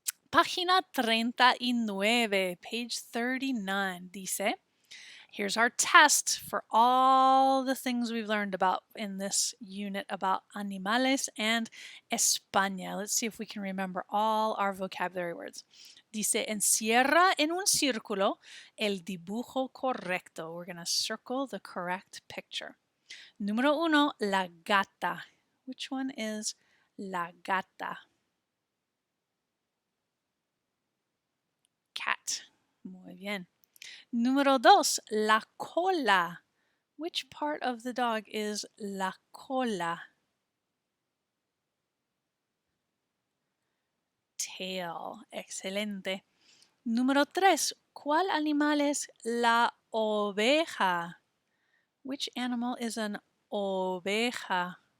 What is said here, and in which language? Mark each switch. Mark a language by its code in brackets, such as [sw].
[es] Página 39, [en] page 39, dice, here's our test for all the things we've learned about in this unit about animales and España. Let's see if we can remember all our vocabulary words. [es] Dice, encierra en un círculo el dibujo correcto. [en] We're going to circle the correct picture. [es] Número uno, la gata. [en] Which one is la gata? Cat. [es] Muy bien. Número dos, la cola. [en] Which part of the dog is la cola? Tail. Excelente. [es] Número tres, ¿cuál animal es la oveja? [en] Which animal is an oveja?